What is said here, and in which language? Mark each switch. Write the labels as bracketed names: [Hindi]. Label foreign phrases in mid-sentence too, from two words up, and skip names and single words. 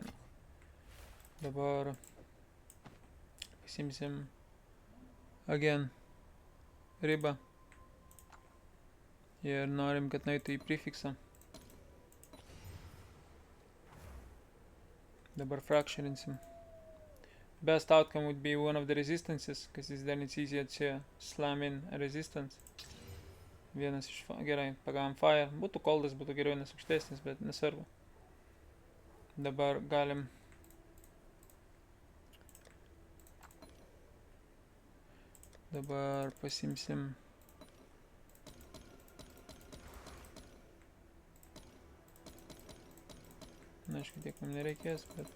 [Lithuanian] Dabar pasimsim again ribą. Ir norim, kad nueitų į prefixą. Dabar fracturinsim. [English] Best outcome would be one of the resistances, because then it's easier to slam in a resistance. [Lithuanian] Vienas iš... Gerai, pagavom fire. Būtų coldas, būtų geriau, nes aukštesnis, bet nesvarbu. Dabar galim... Dabar pasimsim... Na, aišku, tiek mums nereikės, bet...